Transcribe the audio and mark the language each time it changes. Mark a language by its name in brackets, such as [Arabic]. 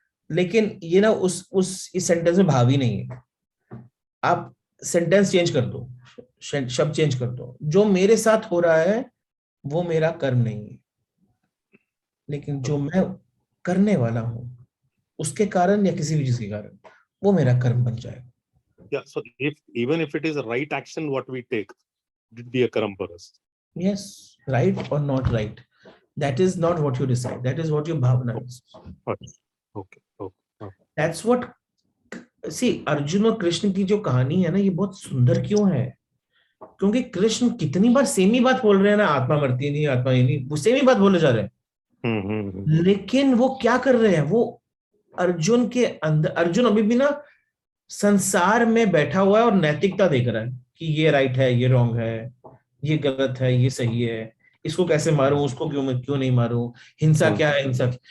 [Hindi] लेकिन ये ना इस सेंटेंस में भाव ही नहीं है. आप सेंटेंस चेंज कर दो, शब्द चेंज कर दो. जो मेरे साथ हो रहा है वो मेरा कर्म नहीं है, लेकिन जो मैं करने वाला हूं उसके कारण या किसी भी चीज के कारण वो मेरा कर्म बन जाएगा. [English] Yeah, so even if it is a right action what we take, it be a karma for us. Yes, right or not right, that is not what you decide, that is what your bhavana is. Okay. That's what, see, [Hindi] Arjun और कृष्ण की जो कहानी है ना, ये बहुत सुंदर क्यों है? क्योंकि कृष्ण कितनी बार सेम ही बात बोल रहे हैं ना, आत्मा मरती नहीं, आत्मा ही नहीं, वो सेम ही बात बोले जा रहे हैं. लेकिन वो क्या कर रहे हैं? वो अर्जुन के अंदर, अर्जुन अभी भी ना संसार में बैठा हुआ है और नैतिकता देख रहा है कि ये राइट है, ये रॉन्ग है, ये गलत है, ये सही है, इसको कैसे मारूं, उसको क्यों नहीं मारूं, हिंसा क्या है, हिंसा.